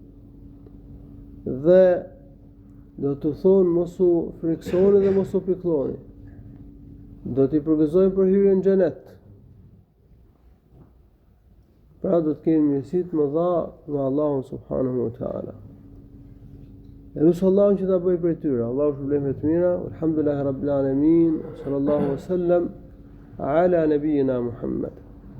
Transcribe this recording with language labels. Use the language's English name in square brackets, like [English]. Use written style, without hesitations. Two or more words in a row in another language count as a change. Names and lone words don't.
[Albanian] Dhe do të thonë mos u friksoni dhe mos u piklloni. Do t'i përgëzojnë për hyrjen në xhenet. Pra do të kemi mirësi të mëdha nga Allahu [Arabic] سبحانه وتعالى. [Albanian] E lusë Allahun që ta bëj për tyre. Allahu shpëlbim të mira. [Arabic] الحمد لله رب العالمين. صلى الله وسلم على نبينا محمد.